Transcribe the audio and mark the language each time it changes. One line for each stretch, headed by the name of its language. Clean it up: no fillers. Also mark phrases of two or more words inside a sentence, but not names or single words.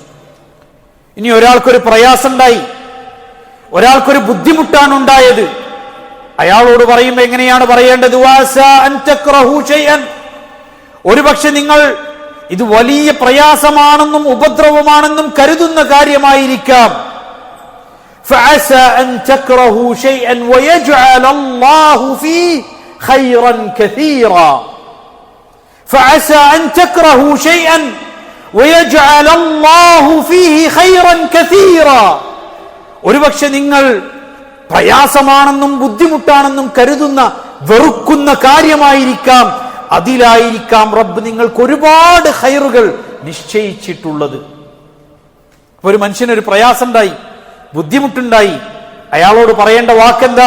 Malayalam: ഇനി ഒരാൾക്കൊരു പ്രയാസമുണ്ടായി, ഒരാൾക്കൊരു ബുദ്ധിമുട്ടാണ് ഉണ്ടായത്, അയാളോട് പറയുമ്പോൾ എങ്ങനെയാണ് പറയേണ്ടത്? ഒരുപക്ഷെ നിങ്ങൾ ഇത് വലിയ പ്രയാസമാണെന്നും ഉപദ്രവമാണെന്നും കരുതുന്ന കാര്യമായിരിക്കാം.
Arabic: فعسى أن تكرهوا شيئا ويجعل الله فيه خيرا كثيرا. فعسى أن تكرهوا شيئا ويجعل الله فيه خيرا كثيرا.
Malayalam: ഒരുപക്ഷെ നിങ്ങൾ പ്രയാസമാണെന്നും ബുദ്ധിമുട്ടാണെന്നും കരുതുന്ന, വെറുക്കുന്ന കാര്യമായിരിക്കാം, അതിലായിരിക്കാം റബ്ബ് നിങ്ങൾക്ക് ഒരുപാട് ഖൈറുകൾ നിശ്ചയിച്ചിട്ടുള്ളത്. ഒരു മനുഷ്യനൊരു പ്രയാസമുണ്ടായി, ബുദ്ധിമുട്ടുണ്ടായി, അയാളോട് പറയേണ്ട വാക്കെന്താ?